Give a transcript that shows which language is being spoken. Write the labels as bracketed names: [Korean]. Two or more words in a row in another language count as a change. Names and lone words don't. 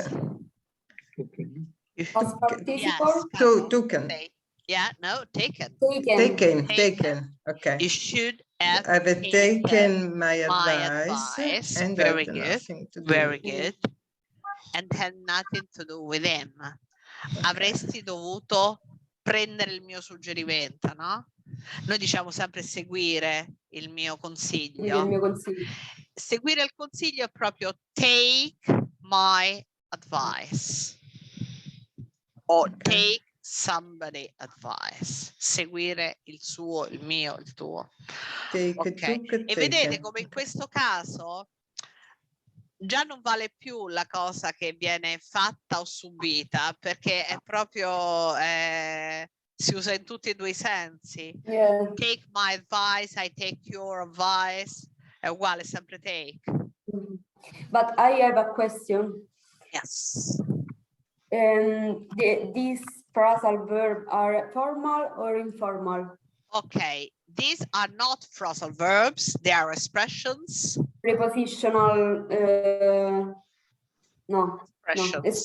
[English] Past participle. Taken. Yeah, no, taken. Taken. Okay. You should have taken my advice, and very had good. nothing to do. Very good. And had nothing to do with him. [Italian] Avresti dovuto prendere il mio suggerimento, no? Noi diciamo sempre seguire il mio consiglio. Seguire il consiglio è proprio [English] take my advice. O take somebody advice. [Italian] Seguire il suo, il mio, il tuo. Okay. E vedete come in questo caso già non vale più la cosa che viene fatta o subita, perché è proprio si usa in tutti e due i sensi. [English] Yeah. Take my advice, I take your advice, [Italian] è uguale, sempre take. [English] But I have a question. Yes. These phrasal verbs are formal or informal? Okay, these are not phrasal verbs, they are expressions. Prepositional, expressions.